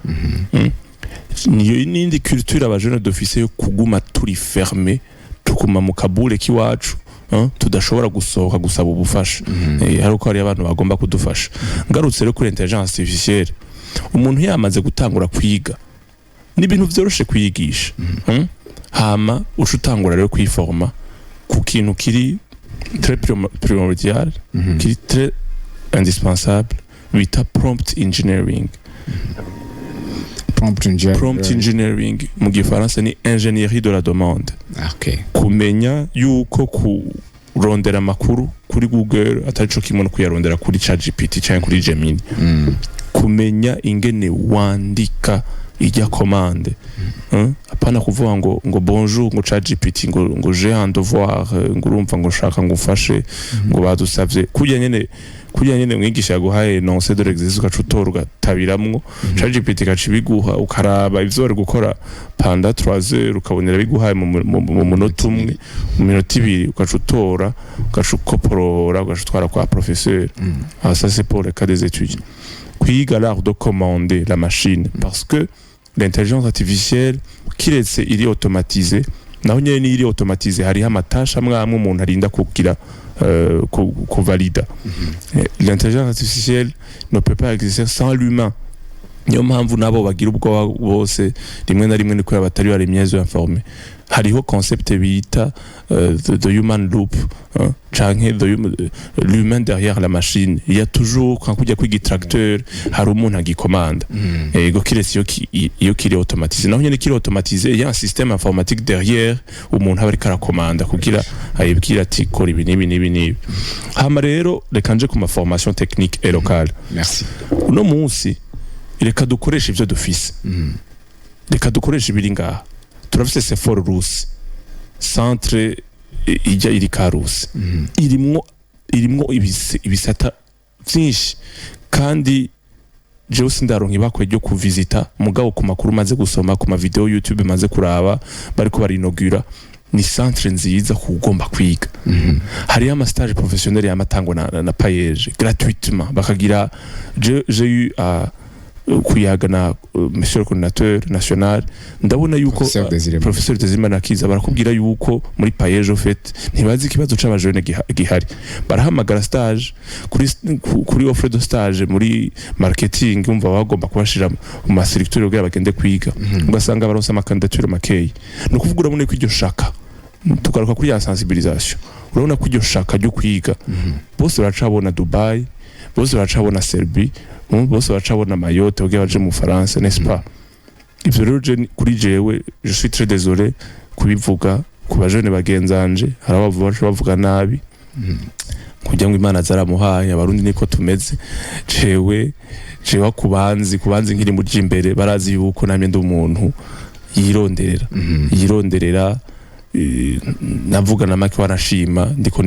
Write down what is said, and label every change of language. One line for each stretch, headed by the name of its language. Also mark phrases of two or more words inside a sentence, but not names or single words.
Rundi: niyo nindi culture abajene d'office yo kuguma turi fermé tukuma mu kabule kiwacu tudashobora gusohoka gusaba ubufasha ariko hari abantu bagomba kudufasha ngarutse rero kuri intelligence artificielle umuntu yamaze gutangura kwiga n'ibintu vyoroshe kwiyigisha hama ushutangura rero kwiforma ku kintu kiri
French: très primordial
Rundi: kiri
French: très indispensable
Rundi: bita
English: prompt engineering
Rundi: mu gifaransa ni
French: ingénierie de la demande
Rundi: kumenya yuko kurondera amakuru kuri Google atarico kimwe no kuyarondera kuri ChatGPT cyangwa kuri Gemini kumenya ingene wandika ijya commande apana kuvuga ngo bonjour ngo ChatGPT ngo
French: j'ai un devoir
Rundi: ngo urumva ngo shaka ngo ufashe ngo badusavye kujya nyene mwigisha guhaye
French: nonce de l'exercice
Rundi: ugacutora ugatabiramwo ChatGPT gacibiguha ukaraba ivyo ari gukora
French: pendant 3 heures
Rundi: ukabonera biguhaye mu munota umwe mu minota 2 ugacutora ugacukoporora ugacutwara kwa professeur
French: ça c'est pour le cas des étudiants kwiga l'art de commander la machine parce que l'intelligence artificielle
Rundi: kiretse iri
French: automatisée
Rundi: naho nyene iri
French: automatisée
Rundi: hari amatasha amwe umuntu arinda kugira kuvalida
French: l'intelligence artificielle ne peut pas exister sans l'humain
Rundi: niyo mpamvu nabo bagira ubwo bose rimwe na rimwe niko batari baremyezo informé hariho concept bita
English: the human loop
Rundi: canke
French: l'humain derrière la machine il y a toujours quand
Rundi: kujya kwiga tracteur hari umuntu agikomanda ego kiretse iyo kiri automatisé naho nyene kiri automatisé
French: il y a un système informatique derrière
Rundi: umuntu aba karakomanda kugira ayibwira ati kora ibi nibi hama rero reka nje ku ma
French: formation technique et locale
Rundi: merci uno munsi reka dukoresha ivyo dufise reka dukoresha ibiri ngaha turafise Sephora Rusi centre ijya iri Karusi irimwo ibisata byinshi kandi jewe sindaronka ibakwe ryo kuvisita mugabo ku makuru maze gusoma ku ma video YouTube maze kuraba bariko barinogura ni centre nziza kugomba kwiga hari ama
French: stage professionnel
Rundi: yamatangwa na payeje gratuitement bakagira
French: j'ai eu
Rundi: kuyaga na
French: monsieur le coordinateur national
Rundi: ndabona yuko professeur Desirimana Kiza barakubwira yuko muri payejo fait ntibazi ikibazo c'abajene gihari barahamagara stage kuri
French: offre de stage
Rundi: muri marketing umva bagomba kubashira mu mastructure kugira bagende kwiga ugasanga baronse amakandidature makeyi no kuvuga urabona ko iryo shaka tugaruka kuri ya sensibilisation urabona ko iryo shaka ryo kwiga bose baracabona Dubai bose baracabona Serbie bose baracabona Mayotte ugiye baje mu
French: France n'est-ce pas
Rundi: ivyo rero kuri jewe
French: je suis très désolé
Rundi: kubivuga ku bajene bagenzanje bavuga nabi kugira ngo Imana zaramuhaye abarundi niko tumeze jewe kubanzi nkiri muri imbere barazi yuko namye ndi umuntu yironderera navuga na make warashima ndiko